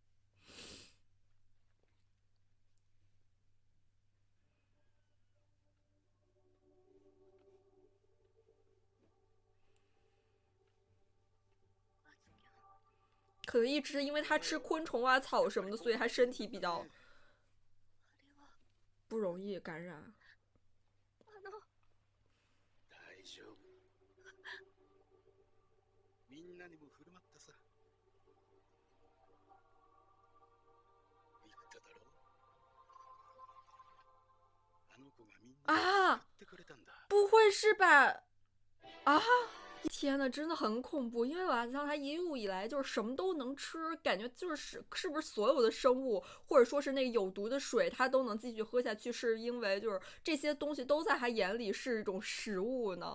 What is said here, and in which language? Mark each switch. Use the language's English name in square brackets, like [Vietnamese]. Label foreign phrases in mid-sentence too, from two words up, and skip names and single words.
[Chinese] 可能一直因为他吃昆虫啊、草什么的，所以他身体比较不容易感染。 [Japanese] 大丈夫。みんなにも振る舞ったさ。言っただろ。あの子がみんなに振ってくれたんだ。 [Chinese] 不会是吧？啊！天呐，真的很恐怖，因为瓦兹桑他一路以来就是什么都能吃，感觉就是是不是所有的生物或者说是那个有毒的水他都能继续喝下去，是因为就是这些东西都在他眼里是一种食物呢？